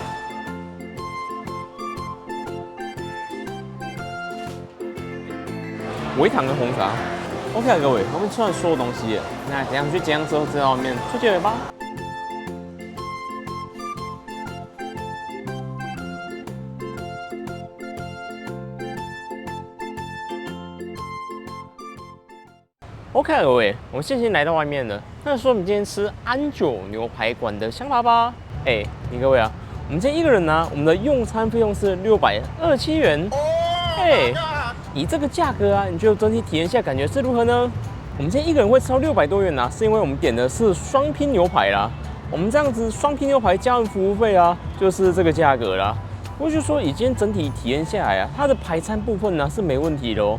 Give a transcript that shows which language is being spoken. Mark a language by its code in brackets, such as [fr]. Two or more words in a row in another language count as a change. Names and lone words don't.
[zh] 微糖跟紅茶。OK 啊，各位，我們吃完所有東西了，那等一下去結賬之後，再到外面出結尾吧。OK 啊，各位，我们现在来到外面了。那说我們今天吃安久牛排館的想法吧。你各位啊，我們今天一個人呢，我們的用餐費用是627元。以這個價格啊，你覺得整體體驗下感覺是如何呢？我們今天一個人會吃到600多元啊，是因為我們點的是雙拼牛排啦。我們這樣子雙拼牛排加上服務費啊，就是這個價格啦。我就說，以今天整體體驗下來啊，它的排餐部分呢是沒問題的哦。